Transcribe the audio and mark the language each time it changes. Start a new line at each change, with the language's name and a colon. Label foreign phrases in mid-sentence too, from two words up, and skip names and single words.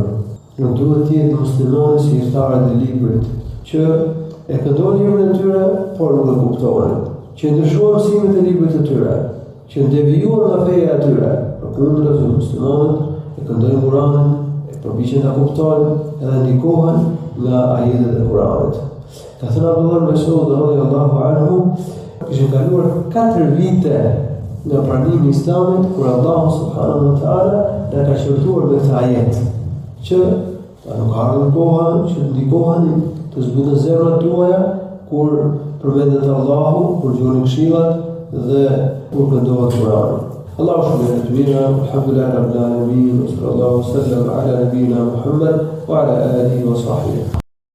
Albanian: Nuk duhet të jetë muslimani si hyrëtarët e librit, që e këndojnë librin e tyre, por nuk e kuptojnë, që ndryshojnë mësimet e librit të tyre, që devijuar nga feja e tyre. Përkundër muslimanët e këndojnë Kur'anin, e përpiqen ta kuptojnë edhe ndikohen nga ajetet e Kur'anit. Ka thënë Abdullah ibn Mas'ud
Arabic: رضي الله عنه,
Albanian: kishin kaluar 4 vite nga pranimi i Islamit kur Allahu
Arabic: سبحانه وتعالى
Albanian: na ka shërtuar me këtë ajet, që nuk ka ardhur koha që ndikoheni të zbuten zemrat tuaja kur përmendet Allahu, kur dëgjoni këshillat dhe kur këndohet Kur'ani.
Arabic: الله سبحانه وتعالى، الحمد لله رب العالمين، صلى الله عليه وسلم على نبينا محمد وعلى آله وصحبه.